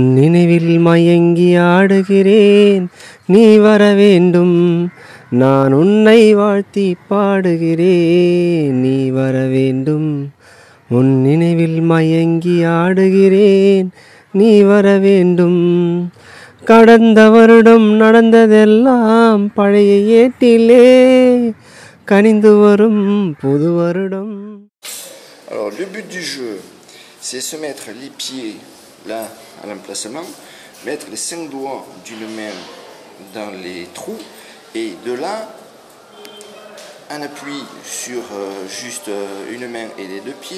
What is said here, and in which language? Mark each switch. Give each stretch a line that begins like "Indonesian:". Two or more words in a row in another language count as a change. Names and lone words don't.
Tamil: நினைவில் மயங்கி ஆடுகிறேன் நீ வர வேண்டும் நான் உன்னை வாழ்த்தி பாடுகிறேன் நீ வர வேண்டும் உன் நினைவில் மயங்கி ஆடுகிறேன் நீ வர வேண்டும் கடந்த வருடம் நடந்ததெல்லாம் பழைய ஏட்டிலே
French: Alors le but du jeu, c'est se mettre les pieds là à l'emplacement, mettre les 5 doigts d'une main dans les trous et de là un appui sur juste une main et les deux pieds.